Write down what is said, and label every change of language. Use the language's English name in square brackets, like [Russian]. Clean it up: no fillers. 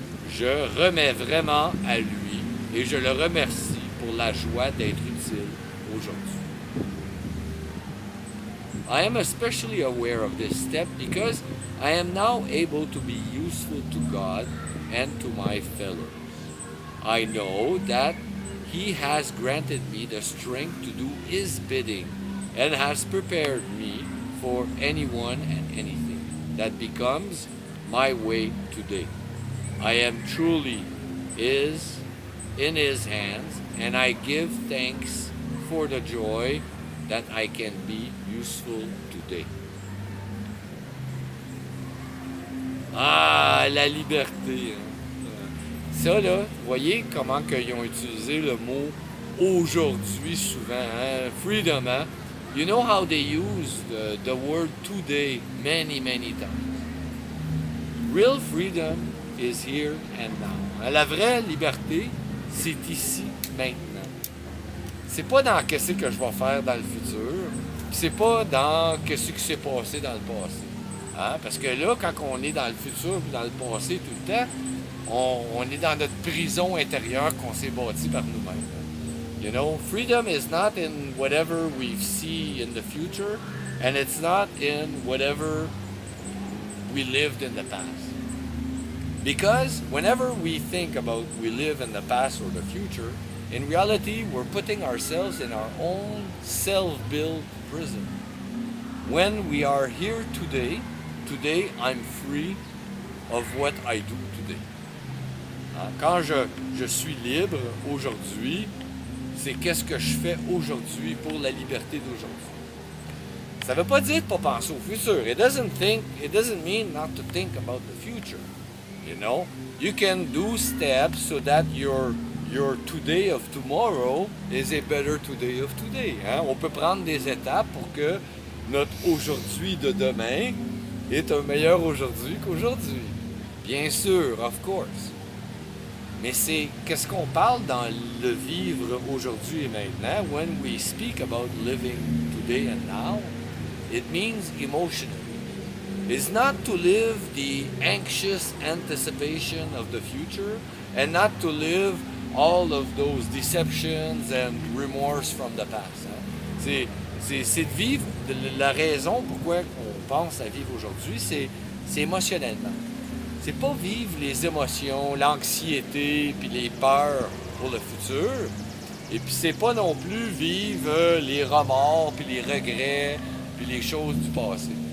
[French] Je remets vraiment à lui et je le remercie pour la joie d'être utile aujourd'hui. [English] I am especially aware of this step because I am now able to be useful to God and to my fellows. I know that He has granted me the strength to do His bidding and has prepared me for anyone and anything that becomes my way today. I am truly His, in His hands, and I give thanks for the joy that I can be useful today. [French] Ah, la liberté. Hein. Ça, là, voyez comment ils ont utilisé le mot aujourd'hui souvent, hein? [English] Freedom, hein? You know how they use the word today many, many times. Real freedom is here and now. [French] La vraie liberté, c'est ici, maintenant. C'est pas dans qu'est-ce que je vais faire dans le futur, c'est pas dans qu'est-ce qui s'est passé dans le passé. Hein? Parce que là, quand on est dans le futur et dans le passé tout le temps, on est dans notre prison intérieure qu'on s'est bâtie par nous-mêmes. [English] You know, freedom is not in whatever we see in the future, and it's not in whatever we lived in the past. Because whenever we think about we live in the past or the future, in reality, we're putting ourselves in our own self-built prison. When we are here today, I'm free of what I do today. [French] Quand je suis libre aujourd'hui, c'est qu'est-ce que je fais aujourd'hui pour la liberté d'aujourd'hui. Ça ne veut pas dire de ne pas penser au futur. [English] It doesn't mean not to think about the future. You know, you can do steps so that your today of tomorrow is a better today of today. Hein? [French] On peut prendre des étapes pour que notre aujourd'hui de demain est un meilleur aujourd'hui qu'aujourd'hui. Bien sûr, [English] of course. [French] Mais c'est qu'est-ce qu'on parle dans le vivre aujourd'hui et maintenant. [English] When we speak about living today and now, it means emotionally. It's not to live the anxious anticipation of the future and not to live all of those deceptions and remorse from the past. Hein? [French] C'est de vivre, la raison pourquoi on pense à vivre aujourd'hui, c'est émotionnellement. C'est pas vivre les émotions, l'anxiété puis les peurs pour le futur. Et puis c'est pas non plus vivre les remords puis les regrets puis les choses du passé.